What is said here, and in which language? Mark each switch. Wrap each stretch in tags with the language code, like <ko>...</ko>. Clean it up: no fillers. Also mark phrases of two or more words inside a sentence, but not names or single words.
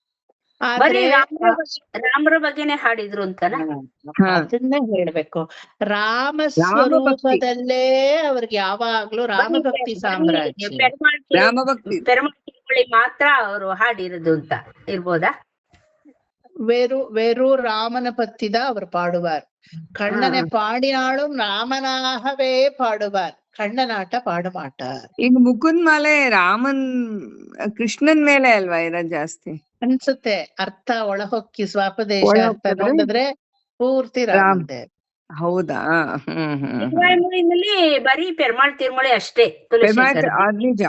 <kn>ರಾಮರ ಬಗ್ಗೆನೆ ಹಾಡಿದ್ರು ಅಂತನ ಅದನ್ನೇ ಹೇಳ್ಬೇಕು. ರಾಮ ಸ್ವರೂಪದಲ್ಲೇ ಅವ್ರಿಗೆ ಯಾವಾಗ್ಲೂ ರಾಮಭಕ್ತಿ ಸಾಮ್ರಾಜ್ಯ. ಪೆರುಮಾಳ್ ಮಾತ್ರ ಅವರು ಹಾಡಿರೋದು ಅಂತ ಇರ್ಬೋದಾ?</kn> <ta>வெறு ராமனை பத்தி தான் அவர் பாடுவார். கண்ணனை பாடினாலும் ராமனாகவே பாடுவார், கண்ணனாட்ட பாட மாட்டார்.</ta> <kn>ಈಗ ಮುಕುಂದ್ ಮಾಲೆ ರಾಮನ್ ಕೃಷ್ಣನ್ ಮೇಲೆ ಅಲ್ವಾ ಇರೋದ್ ಜಾಸ್ತಿ ಅನ್ಸುತ್ತೆ. ಅರ್ಥ ಒಳಹೊಕ್ಕಿ ಸ್ವಾಪದೇಶ ಅರ್ಥ ನೋಡಿದ್ರೆ ಪೂರ್ತಿ ರಾಮಂದೆ. ಹೌದಾ? ತಿರುಮಳಿನಲ್ಲಿ ಬರೀ ಪೆರುಮಾಳ್ ತಿರುಮಳಿ ಅಷ್ಟೇ, ನಿಜ.</kn>